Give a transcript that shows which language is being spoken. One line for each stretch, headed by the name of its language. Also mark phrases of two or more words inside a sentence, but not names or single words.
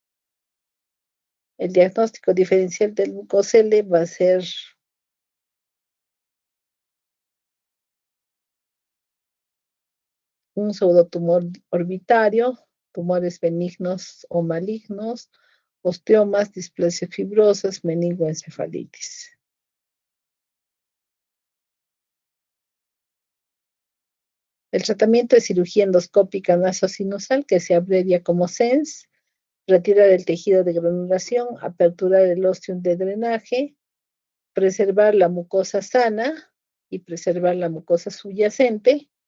Spanish: El diagnóstico diferencial del mucosele va a ser un pseudotumor orbitario, tumores benignos o malignos, osteomas, displasias fibrosas, meningoencefalitis. El tratamiento es cirugía endoscópica nasosinusal, que se abrevia como SENS, retirar el tejido de granulación, aperturar el ostium de drenaje, preservar la mucosa sana y preservar la mucosa subyacente.